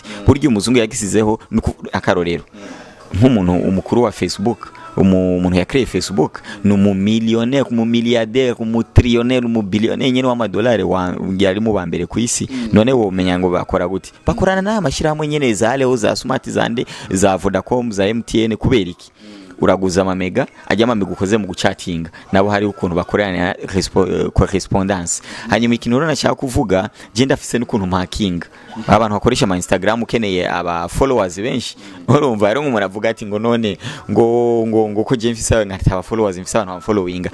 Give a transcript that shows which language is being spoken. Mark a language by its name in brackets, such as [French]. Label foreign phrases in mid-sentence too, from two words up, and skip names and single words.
[Rundi] Buryo umuzungu yagisizeho akarorero nk'umuntu umukuru wa Facebook umuntu yakreye Facebook no mu millionaire mu milliardaire mu trillionaire mu billionaire nyene w'amadolari yari mu bambere ku isi. None wo menya ngo bakora gute? Bakorana na amashirahamwe nyene za Leo za Smart zande za Vodacom za MTN kubera iki? uraguza amamega ajya amamega ukoze mu gucatinga nabo hari ukuntu bakorana correspondance hanyuma ikintu rero nashaka kuvuga je ndafise n'ukuntu mpakinga abantu bakoresha ama Instagram ukeneye aba followers benshi urumva rero umuntu avuga ati ngo none ngo ko je mfise nkataba followers mfise abantu followinga